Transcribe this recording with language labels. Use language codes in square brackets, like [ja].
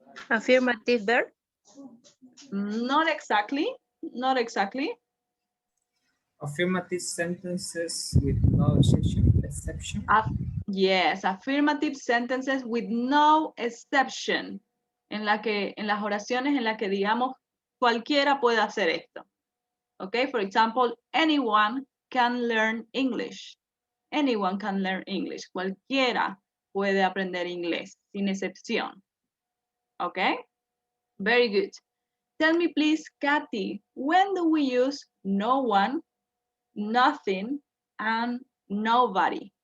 [en] Affirmative verb. Not exactly. Not exactly. Affirmative sentences with no exception. Yes, affirmative sentences with no exception. [es] En las oraciones en las que digamos cualquiera puede hacer esto. [en] Okay, for example, anyone can learn English. Anyone can learn English. [es] Cualquiera puede aprender inglés, sin excepción. [en] Okay, very good. Tell me please, Kathy, when do we use no one, nothing, and nobody?